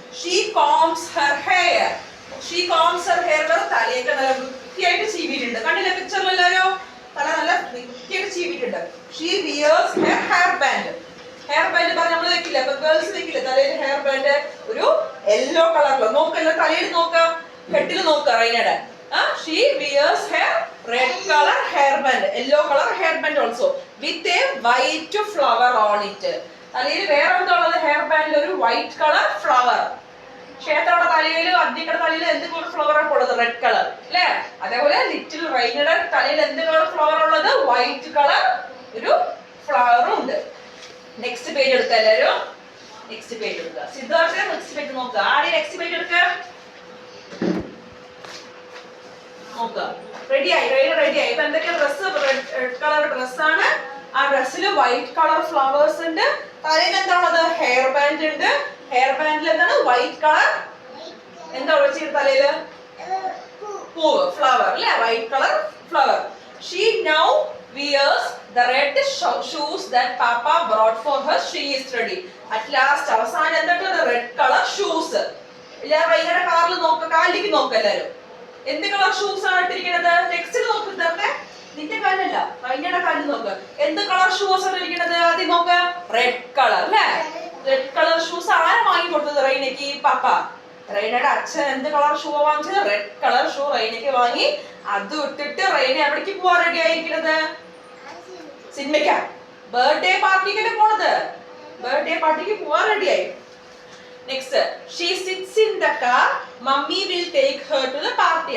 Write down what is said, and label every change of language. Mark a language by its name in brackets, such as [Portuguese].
[English] She combs her hair. [Malayalam] തലയൊക്കെ നല്ല വൃത്തിയായിട്ട് ചീവിയിട്ടുണ്ട്. കണ്ടില്ലേ പിക്ചറിൽ എല്ലാവരും? തല നല്ല വൃത്തിയായിട്ട് ചീവിയിട്ടുണ്ട്. [English] She wears her hairband. [Malayalam] Hair band നമ്മൾ വെക്കില്ല, ഇപ്പൊ ഗേൾസ് വെക്കില്ല തലയിൽ ഹെയർ ബാൻഡ്. ഒരു യെല്ലോ കളറിലോ നോക്കല്ല, തലയിൽ നോക്ക, ഹെഡിൽ നോക്ക റൈനയുടെ. [English] She wears her red color hairband, yellow color hairband also with a white flower on it. [Malayalam] തലയിൽ വേറെ എന്താ ഉള്ളത്? ഹെയർ ബാൻഡിൽ ഒരു വൈറ്റ് കളർ ഫ്ലവർ. ക്ഷേത്രയുടെ തലയിലും അദ്യയുടെ തലയിലും എന്ത് കളർ ഫ്ലവർ ആണ് ഉള്ളത്? റെഡ് കളർ അല്ലേ? അതേപോലെ ലിറ്റിൽ റൈനയുടെ തലയിൽ എന്ത് കളർ ഫ്ലവർ ഉള്ളത്? വൈറ്റ് കളർ ഒരു ഫ്ലവറും ഉണ്ട്. നെക്സ്റ്റ് പേജ് എടുക്ക എല്ലാവരും. നെക്സ്റ്റ് പേജ് എടുക്കുക. സിദ്ധാർത്ഥ നെക്സ്റ്റ് പേജ് നോക്കുക. ആദ്യം നെക്സ്റ്റ് പേജ് എടുക്ക. നോക്കുക. റെഡിയായി, റെഡിയായി. ഇപ്പൊ എന്തൊക്കെ ഡ്രസ്? റെഡ് കളർ ഡ്രസ്സാണ്. ആ ഡ്രസ്സിൽ വൈറ്റ് കളർ ഫ്ലവേഴ്സ് ഉണ്ട്. തലയിൽ എന്താണുള്ളത്? ഹെയർ ബാൻഡ് ഉണ്ട്. ഹെയർ ബാൻഡിൽ എന്താണ്? White colour. എന്താ ഒഴിച്ചിട്ട് തലയില്? പൂവ്, ഫ്ലവർ അല്ലെ? White colour flower. [English] She now wears the red shoes that Papa brought for her. She is ready. At last [Malayalam] അവസാനം എന്തൊക്കെയാണ്? Red colour shoes. എല്ലാവരും ഭയങ്കര കാറിൽ നോക്ക, കാലിലേക്ക് നോക്ക എല്ലാവരും. എന്ത് കളർ ഷൂസ് ആണ് ഇട്ടിരിക്കുന്നത്? ടെക്സ്റ്റിൽ നോക്കുന്നത് നിന്റെ കാലല്ല, റൈനയുടെ കാലിൽ നോക്ക്. എന്ത് കളർ ഷൂസ് ആണ് ഇരിക്കുന്നത്? ആദ്യം നോക്ക, റെഡ് കളർ അല്ലേ? റെഡ് കളർ ഷൂസ് ആരാ വാങ്ങി കൊടുത്തത് റൈനയ്ക്ക്? പപ്പ. റൈനയുടെ അച്ഛൻ എന്ത് കളർ ഷൂ വാങ്ങിച്ചത്? റെഡ് കളർ ഷൂ റൈനയ്ക്ക് വാങ്ങി. അത് ഇട്ടിട്ട് റൈന എവിടേക്ക് പോവാൻ റെഡി ആയിരിക്കുന്നത്? സിനിമയ്ക്കാ, ബർത്ത്ഡേ പാർട്ടിക്കല്ലേ പോണത്? ബർത്ത്ഡേ പാർട്ടിക്ക് പോവാൻ റെഡിയായി. [English] Next, she sits in the car. Mummy will take her to the party.